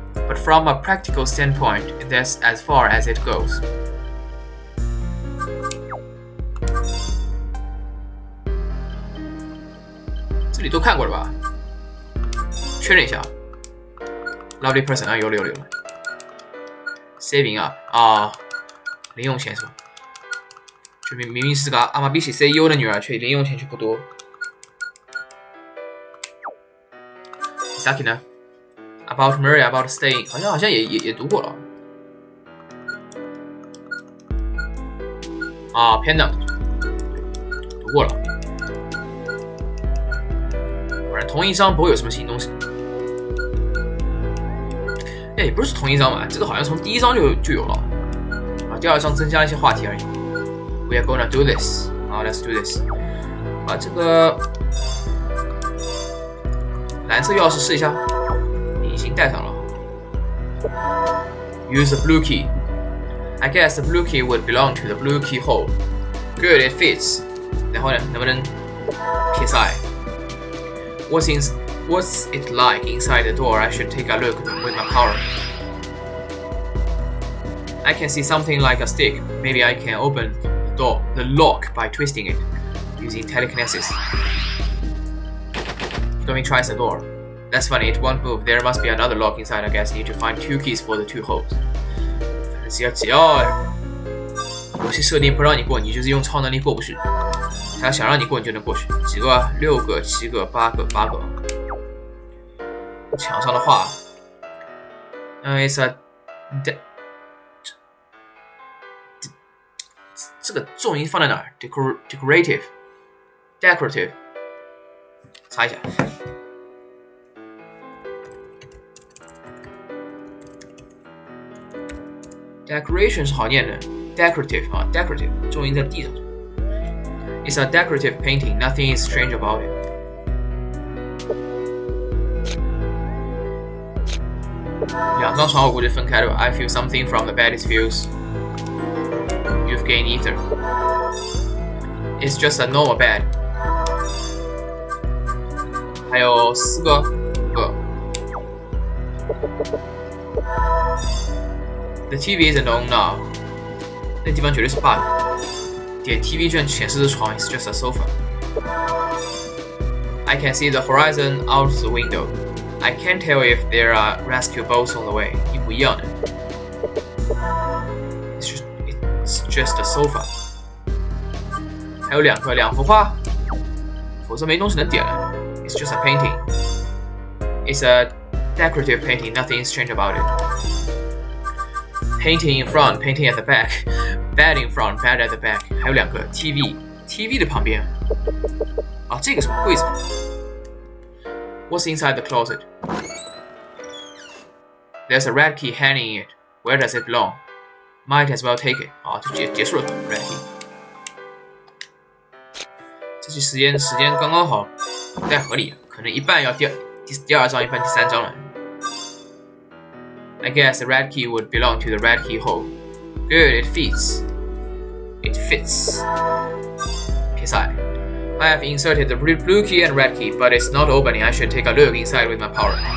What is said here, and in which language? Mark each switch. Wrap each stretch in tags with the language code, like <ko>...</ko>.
<en>But from a practical standpoint, that's as far as it goes.</en> <zh>这里都看过了吧？确认一下。</zh> <en>Lovely person 有了。</en> <zh>Saving 零用钱是吧？就明明是个阿玛比西 CEO 的女儿，却零用钱却不多。 Saki 呢 ？About Maria, about staying，好像也读过了。 Pendant 读过了。果然同一章不会有什么新东西。也不是同一章吧，这个好像从第一章就有了。第二章增加了一些话题而已。</zh> <en>We are gonna do this. Let's do this.</en> <zh>这个蓝色钥匙试一下。已经带上了。</zh> <en>Use the blue key. I guess the blue key would belong to the blue keyhole. Good, it fits.</en> <zh>然后呢，能不能撇塞</zh> <en>What's it like inside the door? I should take a look with my power. I can see something like a stick. Maybe I can open the lock by twisting it using telekinesis. Tommy tries the door. That's funny, it won't move. There must be another lock inside. I guess you need to find 2 keys for the 2 holes.</en> <zh>只要游戏设定不让你过，你就是用超能力过不去。他要想让你过，你就能过去。几个啊？6个、7个、8个、8个。墙上的画，</zh> <en>it's a</en> <zh>这个重音放在哪儿 ？decorative， 查一下。 Decoration 是好念的 ，decorative 啊 ，decorative 重音在 D 上。</zh> <en>It's a decorative painting. Nothing is strange about it.</en> <zh>2张床我估计分开的吧。</zh> <en>I feel something from the bed. It feels you've gained ether. It's just a normal bed.</en> <zh>还有4个，5个。</zh> <en>The TV isn't on now.</en> <zh>那地方绝对是 bug。点 TV 居然显示着床</zh> <en>is just a sofa. I can see the horizon out the window. I can't tell if there are rescue boats on the way.</en> <zh>一模一样的。</zh> <en>It's just a sofa.</en> <zh>还有2幅画，否则没东西能点了。</zh> <en>It's just a painting. It's a decorative painting. Nothing strange about it. Painting in front, painting at the back. Bed in front, bed at the back.</en> <zh>还有2个 TV 的旁边。啊，这个什么柜子</zh> <en>？What's inside the closet? There's a red key hanging in it. Where does it belong? Might as well take it.</en> <zh>啊，就结束了 red key。这期时间刚刚好，不太合理，可能一半要第2章，一半第3章了。</zh> <en>I guess the red key would belong to the red keyhole. Good, it fits. It fits. Psi. I have inserted the blue key and red key, but it's not opening. I should take a look inside with my power.</en>